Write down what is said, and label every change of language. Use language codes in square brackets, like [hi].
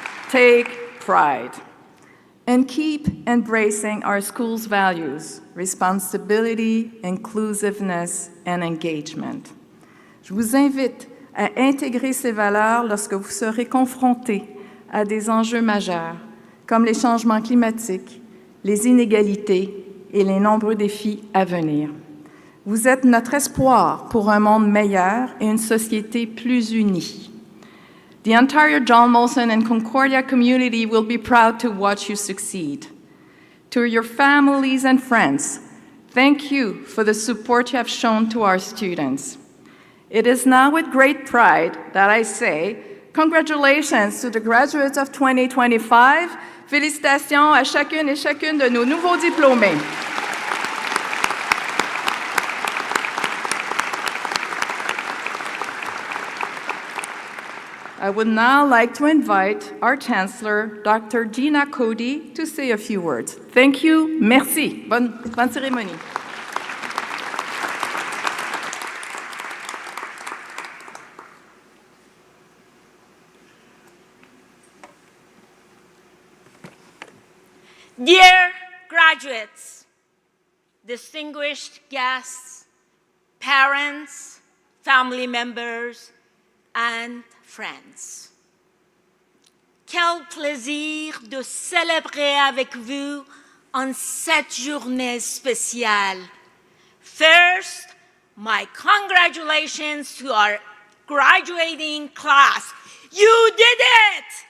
[en] Take pride and keep embracing our school's values, responsibility, inclusiveness, and engagement. [fr] Je vous invite à intégrer ces valeurs lorsque vous serez confrontés à des enjeux majeurs comme les changements climatiques, les inégalités et les nombreux défis à venir. Vous êtes notre espoir pour un monde meilleur et une société plus unie. [en] The entire John Molson and Concordia community will be proud to watch you succeed. To your families and friends, thank you for the support you have shown to our students. It is now with great pride that I say, congratulations to the graduates of 2025. [fr] Félicitations à chacune et chacune de nos nouveaux diplômés. [en] I would now like to invite our Chancellor, Dr. Gina Cody, to say a few words. Thank you. [fr] Merci. Bonne cérémonie. [en] Dear graduates, distinguished guests, parents, family members, and friends. [fr] Quel plaisir de célébrer avec vous en cette journée spéciale. [en] First, my congratulations to our graduating class. You did it!